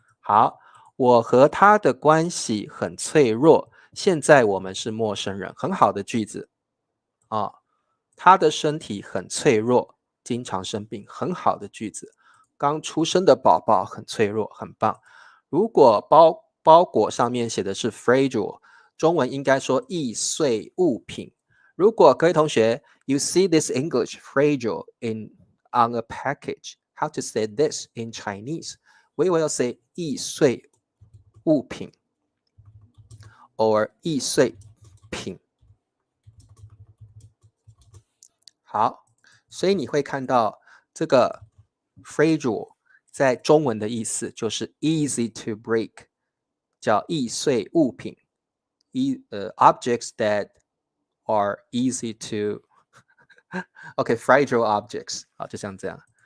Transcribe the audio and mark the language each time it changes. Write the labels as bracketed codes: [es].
[zh] 好，我和他的关系很脆弱，现在我们是陌生人，很好的句子啊。他的身体很脆弱，经常生病，很好的句子。刚出生的宝宝很脆弱，很棒。如果包裹上面写的是 fragile， 中文应该说易碎物品。如果各位同学 [en] you see this English fragile on a package, how to say this in Chinese? We will say 易碎物品 or 易碎品。 [zh] 好，所以你会看到这个 fragile 在中文的意思就是 [en] easy to break， [zh] 叫易碎物品， [en] objects that are easy to OK fragile objects， [zh] 好，就像这样。